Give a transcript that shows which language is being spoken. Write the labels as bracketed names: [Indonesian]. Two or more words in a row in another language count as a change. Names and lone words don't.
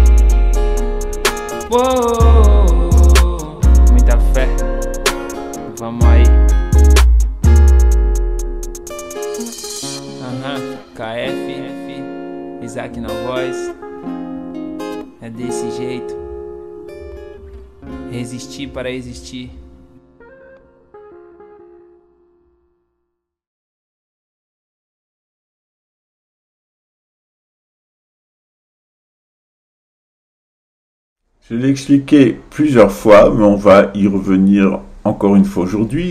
[Portuguese] Uou, muita fé, vamos aí. KF, Isaac na voz. É desse jeito. Resistir para existir. [French] Je l'ai expliqué plusieurs fois, mais on va y revenir encore une fois aujourd'hui.